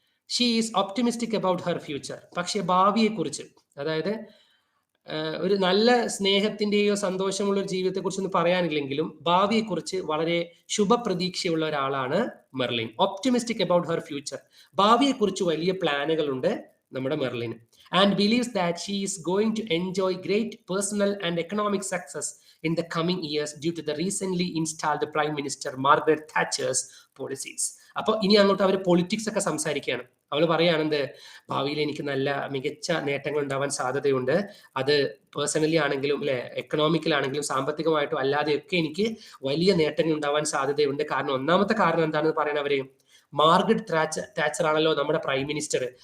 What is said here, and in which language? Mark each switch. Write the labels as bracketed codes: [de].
[en] She is optimistic about her future. [ml] പക്ഷെ ഭാവിയെക്കുറിച്ച്, അതായത് ഒരു നല്ല സ്നേഹത്തിന്റെയോ സന്തോഷമുള്ള ഒരു ജീവിതത്തെ കുറിച്ചൊന്നും പറയാനില്ലെങ്കിലും ഭാവിയെക്കുറിച്ച് വളരെ ശുഭപ്രതീക്ഷയുള്ള ഒരാളാണ് Merlin. [en] Optimistic about her future. [ml] ഭാവിയെക്കുറിച്ച് വലിയ പ്ലാനുകളുണ്ട് നമ്മുടെ മെർലിന്. [en] And believes that she is going to enjoy great personal and economic success in the coming years due to the recently installed Prime Minister Margaret Thatcher's policies. [ml] അപ്പോൾ ഇനി അങ്ങോട്ട് അവർ politics ഒക്കെ സംസാരിക്കുകയാണ്. അവൾ പറയുകയാണെന്ത്, ഭാവിയിൽ എനിക്ക് നല്ല മികച്ച നേട്ടങ്ങൾ ഉണ്ടാവാൻ സാധ്യതയുണ്ട്. അത് പേഴ്സണലി ആണെങ്കിലും അല്ലെ, എക്കണോമിക്കലാണെങ്കിലും സാമ്പത്തികമായിട്ടും അല്ലാതെയൊക്കെ എനിക്ക് വലിയ നേട്ടങ്ങൾ ഉണ്ടാവാൻ സാധ്യതയുണ്ട്. കാരണം ഒന്നാമത്തെ കാരണം എന്താണെന്ന് പറയുന്നവര്, മാർഗരറ്റ് താച്ചർ ആണല്ലോ നമ്മുടെ പ്രൈം മിനിസ്റ്റർ.